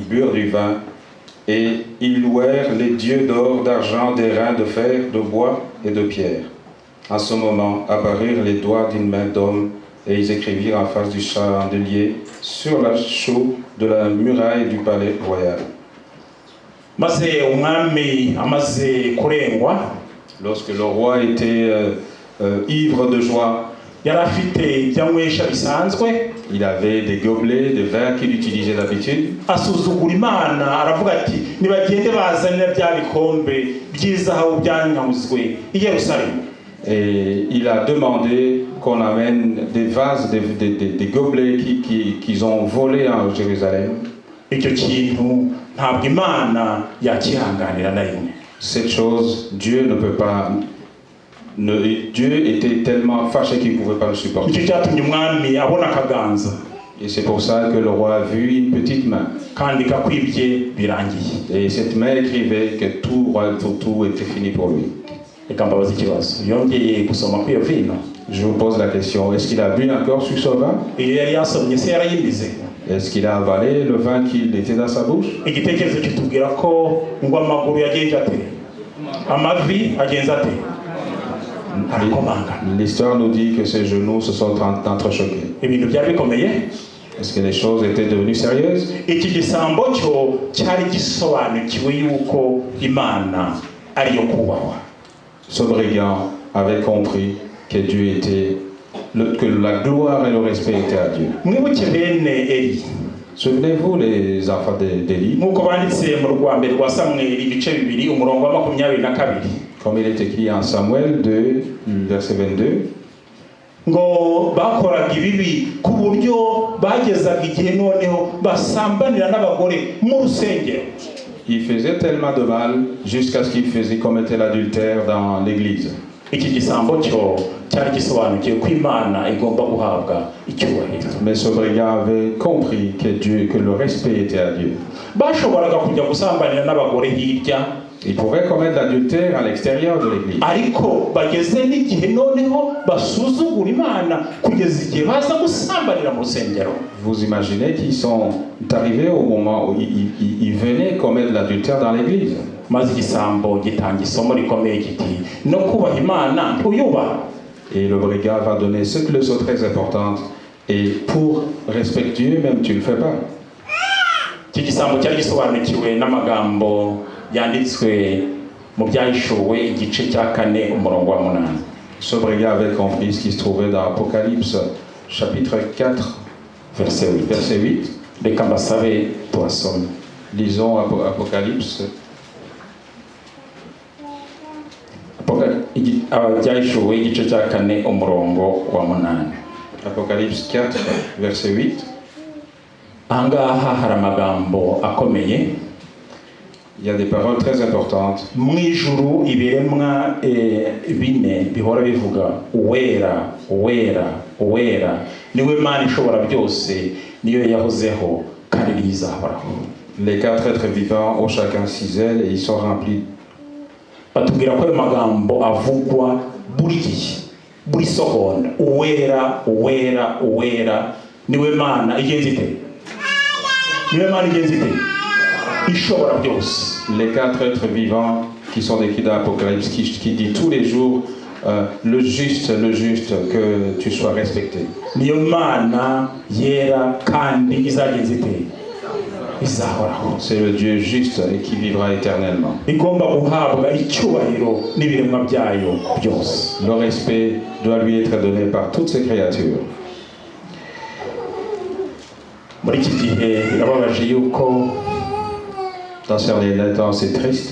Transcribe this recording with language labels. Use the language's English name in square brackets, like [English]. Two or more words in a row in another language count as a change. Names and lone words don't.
[French] Ils burent du vin Et ils louèrent les dieux d'or, d'argent, d'airain, de fer, de bois et de pierre. À ce moment apparurent les doigts d'une main d'homme, et ils écrivirent en face du chandelier sur la chaux de la muraille du palais royal. [Kinyarwanda] maze umwami amaze kurengwa, [French] Lorsque le roi était ivre de joie, [Kinyarwanda] yari afite ibyanywesha bisanzwe, [French] il avait des gobelets, des verres qu'il utilisait d'habitude. [Kinyarwanda] asuzugura Imana, aravuga ati nibagende bazanira bya bikombe by'izahabu byanyuzwe i Yerusalemu. [French] Et il a demandé qu'on amène des vases, des gobelets qu'ils ont volés à Jérusalem. [Kinyarwanda] Icyo kintu ntabwo Imana yakihanganira na rimwe. [French] Cette chose, Dieu ne peut pas. Dieu était tellement fâché qu'il ne pouvait pas le supporter. [Kinyarwanda] Icyo cyatumye umwami abona akaganza, [French] Et c'est pour ça que le roi a vu une petite main. [Kinyarwanda] kandika kwibye birangiye. [French] Et cette main écrivait que tout était fini pour lui. [Kinyarwanda] Reka mbabaze ikibazo, yongeye gusoma kuri iyo vino? [French] Je vous pose la question, est-ce qu'il a bu encore sur ce vin? [Kinyarwanda] Iyo yari yasomye se yarayimize? [French] Est-ce qu'il a avalé le vin qui était dans sa bouche? [Kinyarwanda] Igitekerezo kitubwira ko ngo amaguru yagenje ate, amavi agenza ate, arakomanga. [French] L'histoire nous dit que ses genoux se sont entrechoqués. [Kinyarwanda] Ibintu byari bikomeye. [French] Est-ce que les choses étaient devenues sérieuses? [Kinyarwanda] Iki gisambo cyo cyari gisobanukiwe yuko Imana ariyo kubahwa. [French] Ce brigand avait compris que Dieu était, que la gloire et le respect étaient à Dieu. [Kinyarwanda] Mwibuke bene Eli, [French] Souvenez-vous les enfants d'Élie, [Kinyarwanda] nk'uko banditse mu rwa mbere rwa Samweli ibice bibiri umurongo wa 22, [French] comme il est écrit en Samuel 2, verset 22, [Kinyarwanda] ngo bakoraga ibibi ku buryo bagezaga igihe noneho basambanira n'abagore mu rusengero. [French] il faisait tellement de mal jusqu'à ce qu'il commettait l'adultère dans l'église. [Kinyarwanda] Iki gisambo cyo cyari gisobanukiye ko Imana igomba guhabwa icyubahiro. [French] Mais ce brigand avait compris que le respect était à Dieu. [Kinyarwanda] Bashoboraga kujya gusambanira n'abagore hirya, [French] Il pouvait commettre l'adultère à l'extérieur de l'église. [Kinyarwanda] ariko bageze n'igihe noneho basuzugura Imana kugeza igihe baza gusambanira mu rusengero. [French] Vous imaginez qu'ils sont arrivés au moment où ils venaient commettre l'adultère dans l'église. [Kinyarwanda] Maze igisambo gitanga isomo rikomeye kiti no kubaha Imana uyubaha. [French] Et le brigand va donner cette leçon très importante. Et pour respecter Dieu, même tu ne le fais pas. [Kinyarwanda] Iki gisambo cyari gisobanukiwe n'amagambo yanditswe mu byahishuwe igice cya 4 umurongo wa 8. [French] Ce brigand avait compris ce qui se trouvait dans Apocalypse chapitre 4, verset 8. verset 8. [Kinyarwanda] Reka mbasabe tuhasome. [French] Lisons Apocalypse. [Kinyarwanda] Byahishuwe igice cya 4 umurongo wa 8. [French] Apocalypse 4, verset 8. [Kinyarwanda] Ahangaha hari amagambo akomeye. [French] Il y a des paroles très importantes. [Kinyarwanda] Mu ijuru ibiremwa bine bihora bivuga uwera uwera uwera, niwe Mana ishobora byose, niyo yahozeho kandi yizahoraho. [French] Les 4 êtres vivants ont chacun 6 ailes et ils sont remplis. [Kinyarwanda] Batubwira ko ayo magambo avugwa buri gihe, buri seconde, uwera uwera uwera, niwe Mana igenze ite, niwe Mana igenze ite, ishobora byose. [French] Les 4 êtres vivants qui sont décrits dans l'Apocalypse, qui dit tous les jours le juste, que tu sois respecté. [Kinyarwanda] Niyo Mana yera kandi izagenze ite, izahoraho. [French] C'est le Dieu juste et qui vivra éternellement. [Kinyarwanda] Igomba guhabwa icyubahiro n'ibiremwa byayo byose. [French] Le respect doit lui être donné par toutes ses créatures. [Kinyarwanda] Muri iki gihe birababaje yuko [French] Dans ce temps, c'est triste.